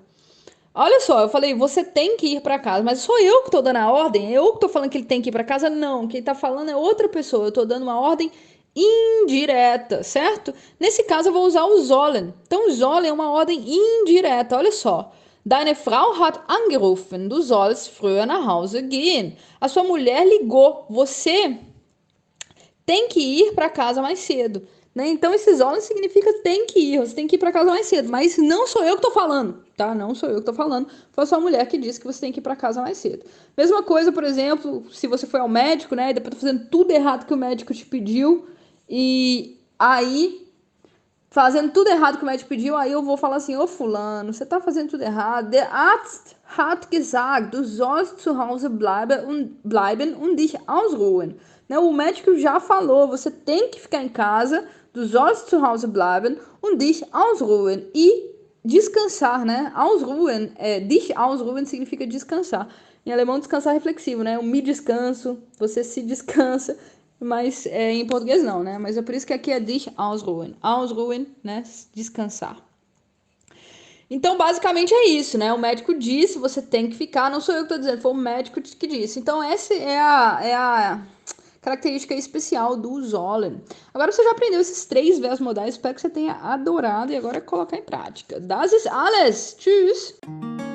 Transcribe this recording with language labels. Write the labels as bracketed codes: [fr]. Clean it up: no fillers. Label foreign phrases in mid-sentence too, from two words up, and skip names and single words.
[pt] Olha só, eu falei, você tem que ir pra casa, mas sou eu que tô dando a ordem? Eu que tô falando que ele tem que ir pra casa? Não, quem tá falando é outra pessoa. Eu tô dando uma ordem indireta, certo? Nesse caso, eu vou usar o sollen. Então, o sollen é uma ordem indireta, olha só. [de] Deine Frau hat angerufen, du sollst früher nach Hause gehen. [pt] A sua mulher ligou, você tem que ir para casa mais cedo. Né? Então, esse sollen significa tem que ir, você tem que ir para casa mais cedo. Mas não sou eu que tô falando, tá? Não sou eu que tô falando. Foi a sua mulher que disse que você tem que ir para casa mais cedo. Mesma coisa, por exemplo, se você foi ao médico, né? E depois tá fazendo tudo errado que o médico te pediu. E aí fazendo tudo errado que o médico pediu, aí eu vou falar assim, ô fulano, você tá fazendo tudo errado. [de] Der Arzt hat gesagt, du sollst zu Hause bleiben und dich ausruhen. [pt] Né? O médico já falou, você tem que ficar em casa, [de] du sollst zu Hause bleiben und dich ausruhen. [pt] E descansar, né? Ausruhen, [de] dich ausruhen [pt] significa descansar. Em alemão, descansar é reflexivo, né? Eu me descanso, você se descansa. Mas em português não, né? Mas é por isso que aqui é [de] dich ausruhen. [pt] Ausruhen, né? Descansar. Então, basicamente é isso, né? O médico disse, você tem que ficar. Não sou eu que estou dizendo, foi o médico que disse. Então, essa é a característica especial do sollen. Agora você já aprendeu esses 3 verbos modais. Espero que você tenha adorado e agora é colocar em prática. [de] Das ist alles. Tschüss!